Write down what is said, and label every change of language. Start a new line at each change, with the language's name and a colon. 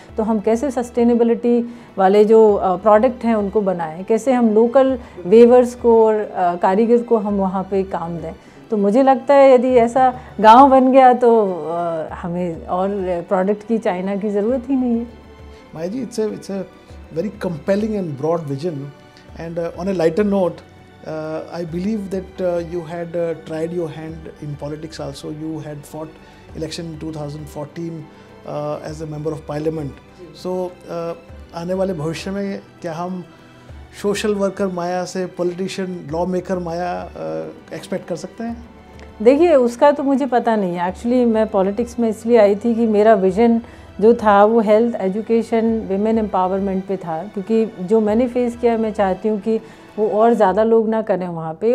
Hindi: तो हम कैसे सस्टेनेबिलिटी वाले जो प्रोडक्ट हैं उनको बनाएँ, कैसे हम लोकल वेवर्स को और कारीगर को हम वहाँ पर काम दें। तो मुझे लगता है यदि ऐसा गांव बन गया तो हमें और प्रोडक्ट की, चाइना की ज़रूरत ही नहीं है।
English: Maya ji, it's a very compelling and broad vision, and on a lighter note, I believe that you had tried your hand in politics also. You had fought election in 2014 as a member of parliament.
Hindi: So आने वाले भविष्य में क्या हम social worker माया से politician, law maker माया expect कर सकते हैं? देखिए, उसका तो मुझे पता नहीं है। एक्चुअली मैं पॉलिटिक्स में इसलिए आई थी कि मेरा विज़न जो था वो हेल्थ, एजुकेशन, विमेन एम्पावरमेंट पे था, क्योंकि जो मैंने फेस किया मैं चाहती हूँ कि वो और ज़्यादा लोग ना करें वहाँ पे।